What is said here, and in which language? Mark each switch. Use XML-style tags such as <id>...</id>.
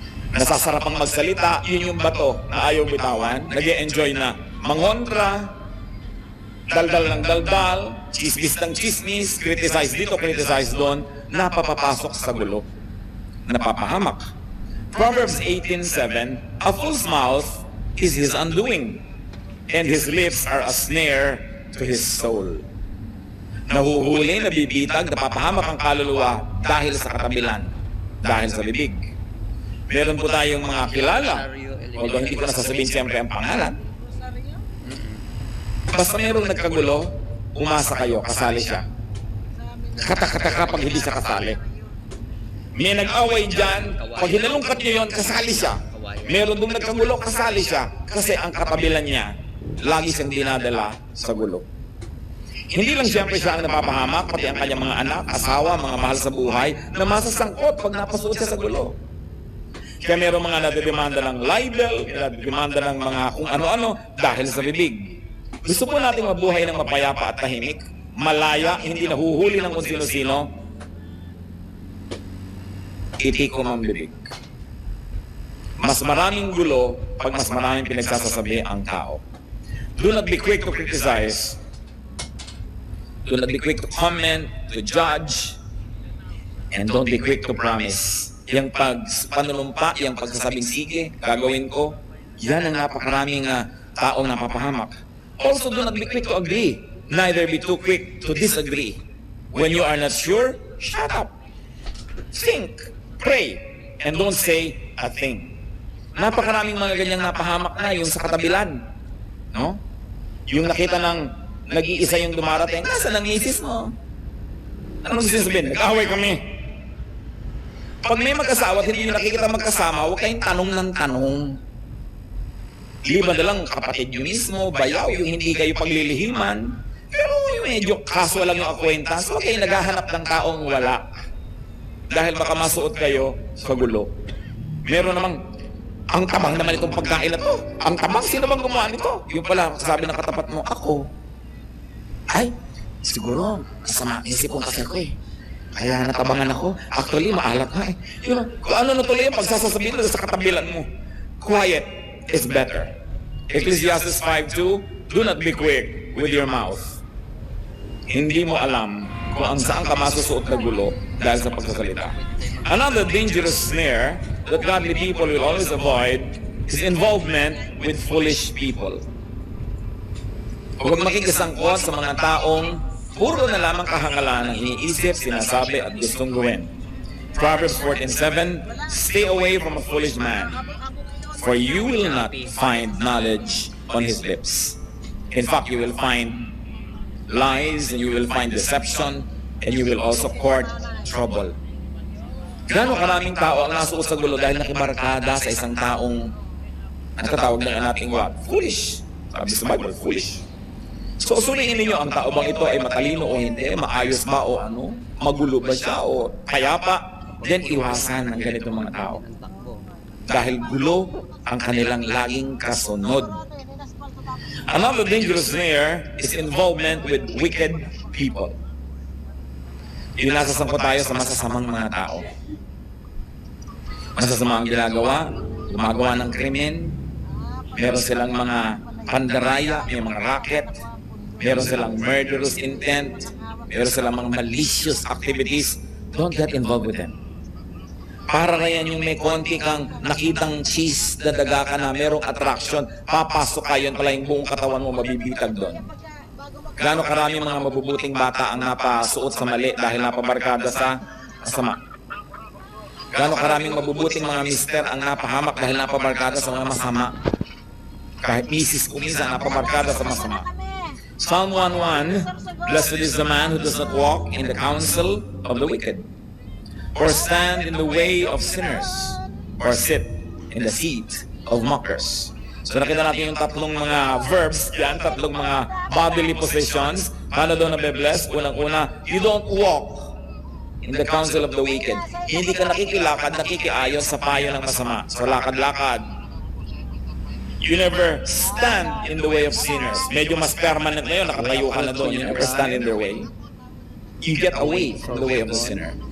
<tl>Nasasarapang magsalita, yun yung bato na ayaw bitawan, nag-e-enjoy na mangontra, daldal ng daldal, chismis ng chismis, criticize dito, criticize doon, napapapasok sa gulo, napapahamak.</tl> <en>Proverbs 18:7, a fool's mouth is his undoing, and his lips are a snare to his soul.</en> <tl>Nahuhuli, nabibitag, napapahamak ang kaluluwa dahil sa katabilan, dahil sa bibig. Meron po tayong mga kilala, although hindi ko nasasabihin siyempre ang pangalan. Basta merong nagkagulo, umasa kayo, kasali siya. Katakataka pag hindi siya kasali. May nag-away dyan, pag hinalungkat niyo yun, kasali siya. Meron dong nagkagulo, kasali siya. Kasi ang katabilan niya, lagi siyang dinadala sa gulo. Hindi lang siyempre siya ang napapahamak, pati ang kanyang mga anak, asawa, mga mahal sa buhay, na masasangkot pag napasuot siya sa gulo. Kaya meron mga nadidemanda ng libel, nadidemanda ng mga kung ano-ano dahil sa bibig. Gusto po nating mabuhay ng mapayapa at tahimik, malaya, hindi nahuhuli ng kung sino-sino. Itikom ang bibig. Mas maraming gulo pag mas maraming pinagsasasabi ang tao.</tl> <en>Do not be quick to criticize. Do not be quick to comment, to judge, and don't be quick to promise.</en> <tl>Yung panunumpa, yung pagsasabing sige, gagawin ko, yan ang napakaraming taong napapahamak.</tl> <en>Also, do not be quick to agree. Neither be too quick to disagree. When you are not sure, shut up. Think, pray, and don't say a thing.</en> <tl>Napakaraming mga ganyang napahamak na yung sa katabilan. No? Yung nakita ng nag-iisa yung dumarating, nasaan ang misis mo? Anong gusto sabihin? Nag-away kami. Pag may mag-asawa at hindi nyo nakikita magkasama, huwag kayong tanong ng tanong. Liban na lang kapatid nyo mismo, bayaw, yung hindi kayo paglilihiman. Pero yung medyo casual lang yung acquaintance, huwag kayong naghahanap ng taong wala. Dahil baka masuot kayo sa gulo. Meron namang, ang tabang naman itong pagkain na to. Ang tabang, sino bang gumawa nito? Yung pala, sabi ng katapat mo, ako. Ay, siguro, masama isip kong kasi ako eh. Kaya natabangan ako. Actually, maalat nga eh. Yun, kung ano natuloy yung pagsasasabihin mo sa katabilan mo.</tl> <en>Quiet is better. Ecclesiastes 5:2, do not be quick with your mouth.</en> <tl>Hindi mo alam kung ang saan ka masusuot na gulo dahil sa pagsasalita.</tl> <en>Another dangerous snare that godly people will always avoid is involvement with foolish people.</en> <tl>Huwag makikisangkot sa mga taong puro na lamang kahangalan ang iniisip, sinasabi at gustong gawin.</tl> <en>Proverbs 14:7, stay away from a foolish man, for you will not find knowledge on his lips. In fact, you will find lies and you will find deception and you will also court trouble.</en> <tl>Gano'ng karaming tao ang nasuot sa gulo dahil nakibarkada sa isang taong nakatawag na nating what? Foolish. Sabi sa Bible, foolish. So, suriin ninyo ang tao bang ito ay matalino o hindi, maayos ba o ano, magulo ba siya o payapa, then iwasan ng ganitong mga tao. Dahil gulo ang kanilang laging kasunod.</tl> <en>Another dangerous snare is involvement with wicked people.</en> <tl>Inasasangko tayo sa masasamang mga tao. Masasama ang ginagawa, gumagawa ng krimen, meron silang mga pandaraya, may mga racket, meron silang</tl> <en>murderous intent,</en> <tl>meron silang mga</tl> <en>malicious activities. Don't get involved with them.</en> <tl>Para kaya yung may konti kang nakitang cheese na daga ka na merong attraction, papasok ka, yun pala yung buong katawan mo mabibitag doon. Gaano karami mga mabubuting bata ang napasuot sa mali dahil napabarkada sa masama. Gaano karaming mabubuting mga mister ang napahamak dahil napabarkada sa mga masama. Kahit misis o misa napabarkada sa masama.</tl> <en>Psalm 1:1, blessed is the man who does not walk in the counsel of the wicked, or stand in the way of sinners, or sit in the seat of mockers.</en> <tl>So nakita natin yung tatlong mga verbs yan, tatlong mga</tl> <en>bodily possessions.</en> <tl>Paano daw nabe-bless? Unang-una,</tl> <en>you don't walk in the counsel of the wicked.</en> <tl>Hindi ka nakikilakad, nakikiayon sa payo ng masama. So lakad-lakad.</tl> <en>You never stand in the way of sinners.</en> <tl>Medyo mas permanent na yun, nakatayo ka na doon.</tl> <en>You never stand in their way. you get away from the way of the sinner.</en>